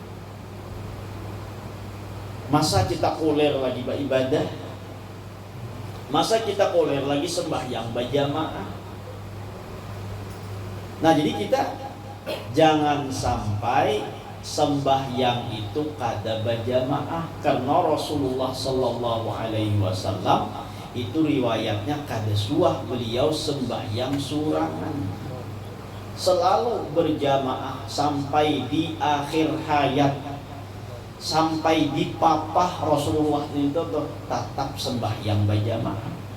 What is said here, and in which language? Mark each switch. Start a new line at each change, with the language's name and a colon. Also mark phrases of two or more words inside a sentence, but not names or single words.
Banjar: Masa kita kuler lagi beribadah? Masa kita kuler lagi sembahyang berjamaah? Nah, jadi kita jangan sampai sembahyang itu kada berjamaah, karena Rasulullah
Arabic: صلى الله عليه وسلم
Banjar: itu riwayatnya kada suah beliau sembahyang surangan, selalu berjamaah sampai di akhir hayat, sampai di papah Rasulullah itu tuh tetap sembahyang berjamaah.